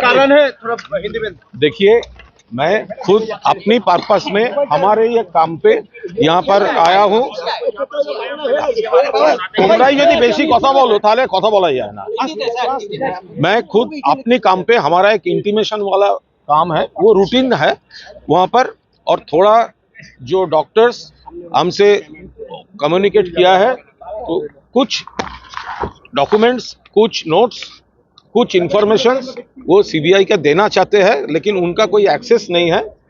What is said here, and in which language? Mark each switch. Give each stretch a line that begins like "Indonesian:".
Hindi: देखिए, मैं खुद अपनी पर्पस में हमारे ये काम पे यहाँ पर आया हूँ।
Bangla: তোমরাই যদি বেশি কথা বলো তাহলে কথা বলা যায় না।
Hindi: मैं खुद अपनी काम पे, हमारा एक इंटीमेशन वाला काम है, वो रूटीन है वहाँ पर, और थोड़ा जो डॉक्टर्स हमसे कम्युनिकेट किया है, तो कुछ डॉक्यूमेंट्स, कुछ नोट्स, कुछ इंफॉर्मेशन वो सीबीआई का देना चाहते हैं, लेकिन उनका कोई एक्सेस नहीं है।